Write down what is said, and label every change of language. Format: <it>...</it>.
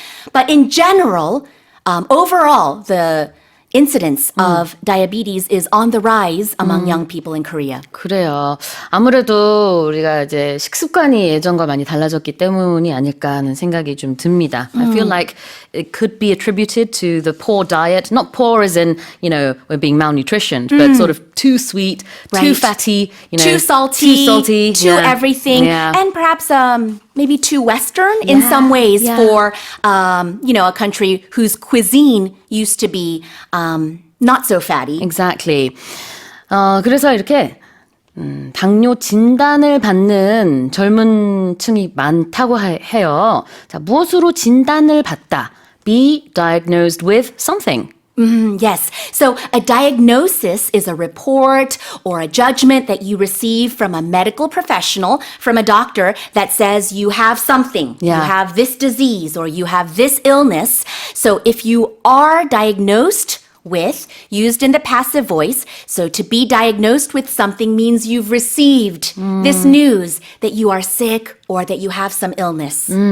<en>but in general, overall, the incidence of diabetes is on the rise among young people in Korea.</en> <ko>그래요. 아무래도 우리가 이제 식습관이 예전과 많이 달라졌기 때문이 아닐까 하는 생각이 좀 듭니다.</ko> <en>I feel like it could be attributed to the poor diet. Not poor as in, you know, we're being malnutritioned, but sort of too sweet, too Right. fatty, you know, Too salty, too yeah. everything, Yeah. and perhaps maybe too Western in some ways yeah. for a country whose cuisine used to be not so fatty. Exactly.</en> <ko>그래서 이렇게 당뇨 진단을 받는 젊은 층이 많다고 해요. 자, 무엇으로 진단을 받다?</ko> <en>Be diagnosed with something. Yes. So a diagnosis is a report or a judgment that you receive from a medical professional, from a doctor that says you have something. Yeah. You have this disease or you have this illness. So if you are diagnosed with, used in the passive voice, so to be diagnosed with something means you've received this news that you are sick or that you have some illness.</en>